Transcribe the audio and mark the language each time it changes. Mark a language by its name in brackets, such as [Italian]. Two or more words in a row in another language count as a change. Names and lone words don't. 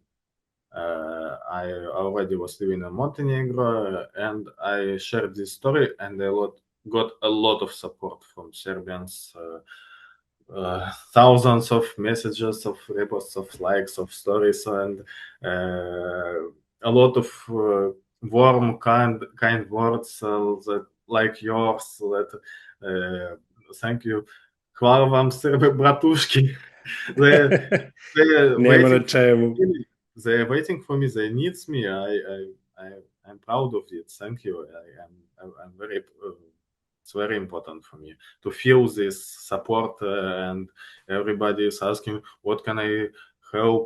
[English] I already was living in Montenegro, and I shared this story, and got a lot of support from Serbians. Thousands of messages, of reposts, of likes, of stories, and a lot of warm, kind words that like yours. That thank you, [Serbian] hvala vam Srbe bratuški. [English] they they're [Serbian] Nema na [English] waiting. [Serbian] čemu. [English] They're waiting for me. They needs me. I'm proud of it. Thank you. I'm very. It's very important for me to feel this support, and everybody is asking, "What can I help?